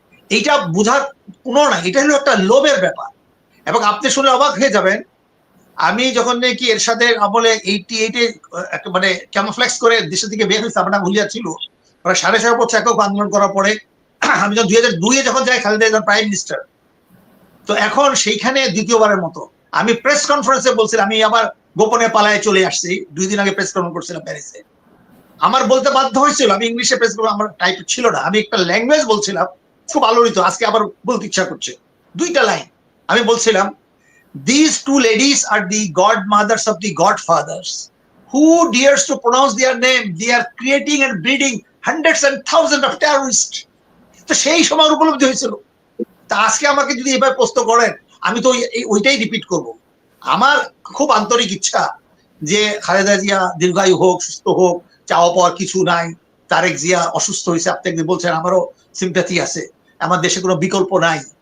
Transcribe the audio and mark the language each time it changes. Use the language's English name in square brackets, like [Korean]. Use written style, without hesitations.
[Bangla] এইটা বোঝার কোনো না, এটা হলো একটা লোভের ব্যাপার। এবং আপনি শুনে অবাক হয়ে যাবেন, আমি যখন নাকি এরশাদের আমলে 88-এ মানে ক্যামোফ্লেক্স করে দেশের দিকে বের হয়েছে, আমার ভুলিয়া ছিল, প্রায় 6.5 বছর একক আন্দোলন করার পরে আমি যখন 2002-এ যখন যাই খালেদা জিয়া প্রাইম মিনিস্টার, তো এখন সেইখানে দ্বিতীয়বারের মতো আমি প্রেস কনফারেন্সে বলছিলাম, আমি আবার গোপনে পালায় চলে আসছি, 2 দিন আগে প্রেস কনফারেন্স করছিলাম প্যারিসে। আমার বলতে বাধ্য হয়েছিল, আমি ইংলিশে প্রেস করবো আমার টাইপ ছিল না, আমি একটা ল্যাঙ্গুয়েজ বলছিলাম খুব আলোড়িত, আজকে আবার বলতে ইচ্ছা করছে। 2টা লাইন আমি বলছিলাম, [English] these 2 ladies are the godmothers of the godfathers. Who dares to pronounce their name? They are creating and breeding hundreds and thousands of terrorists. [Bangla] তো সেই সময় উপলব্ধি হয়েছিল। তা আজকে আমাকে যদি এবার প্রশ্ন করেন, আমি তো ওইটাই রিপিট করব। আমার খুব আন্তরিক ইচ্ছা যে খালেদা জিয়া দীর্ঘায়ু হোক, সুস্থ হোক, চাওয়া পাওয়ার কিছু নাই। তারেক জিয়া অসুস্থ হয়েছে, আপনি একদিন বলছেন, আমারও সিম্প্যাথি আছে, আমার দেশে কোনো বিকল্প নাই।